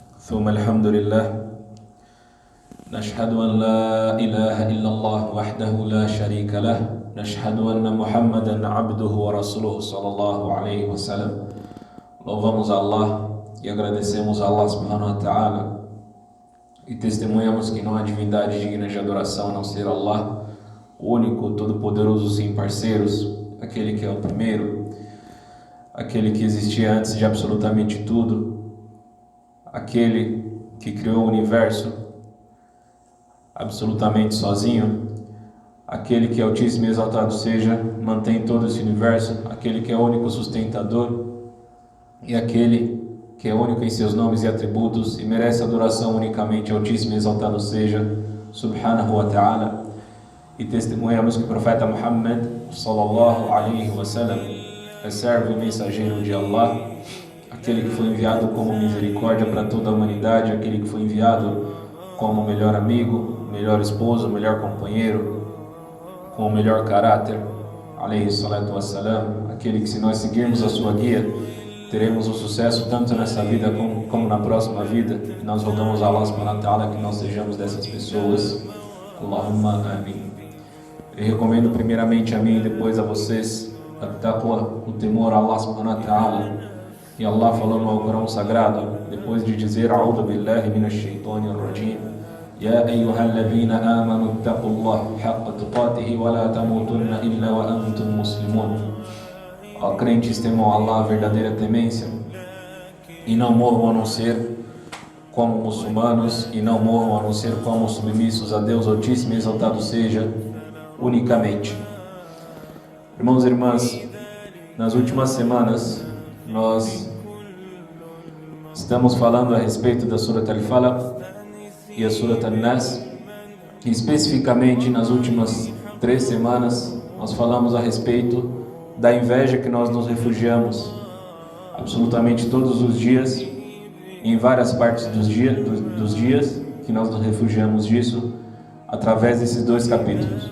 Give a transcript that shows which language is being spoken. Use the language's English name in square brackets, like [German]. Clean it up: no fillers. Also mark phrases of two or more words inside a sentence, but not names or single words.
[Arabic] ثم الحمد لله نشهد أن لا إله إلا الله وحده لا شريك له نشهد أن محمدا عبده ورسوله صلى الله عليه وسلم. [Portuguese] Louvamos a Allah e agradecemos a Allah [Arabic] سبحانه وتعالى [Portuguese] e testemunhamos que não há divindade digna de adoração a não ser Allah, o único, todo-poderoso, sem parceiros, aquele que é o primeiro, aquele que existia antes de absolutamente tudo, aquele que criou o universo absolutamente sozinho, aquele que é altíssimo e exaltado seja, mantém todo esse universo, aquele que é o único sustentador e aquele que é único em seus nomes e atributos e merece adoração unicamente, altíssimo e exaltado seja, [Arabic] سبحانه وتعالى. [Portuguese] E testemunhamos que o profeta Muhammad [Arabic] صلى الله عليه وسلم [Portuguese] é servo e mensageiro de Allah, aquele que foi enviado como misericórdia para toda a humanidade, aquele que foi enviado como melhor amigo, melhor esposo, melhor companheiro, com o melhor caráter, [Arabic] عليه الصلاة والسلام, [Portuguese] aquele que, se nós seguirmos a sua guia, teremos o sucesso tanto nessa vida como na próxima vida. E nós rogamos a Allah [Arabic] سبحانه وتعالى [Portuguese] que nós sejamos dessas pessoas. [Arabic] اللهم آمين. [Portuguese] Eu recomendo primeiramente a mim e depois a vocês o temor a Allah [Arabic] سبحانه وتعالى. [Portuguese] E Allah falou no Alcorão Sagrado, depois de dizer [Arabic] أعوذ بالله من الشيطان الرجيم, يا أيها الذين آمنوا اتقوا الله حق تقاته ولا تموتن إلا وأنتم مسلمون. [Portuguese] Ó crentes, temam Allah a verdadeira temência e não morram a não ser como muçulmanos e não morram a não ser como submissos a Deus Altíssimo e exaltado seja unicamente. Irmãos e irmãs, nas últimas semanas nós estamos falando a respeito da Surat Al-Falaq e a Surat An-Nas, e especificamente nas últimas 3 semanas nós falamos a respeito da inveja que nós nos refugiamos absolutamente todos os dias, em várias partes dos dias que nós nos refugiamos disso, através desses 2 capítulos.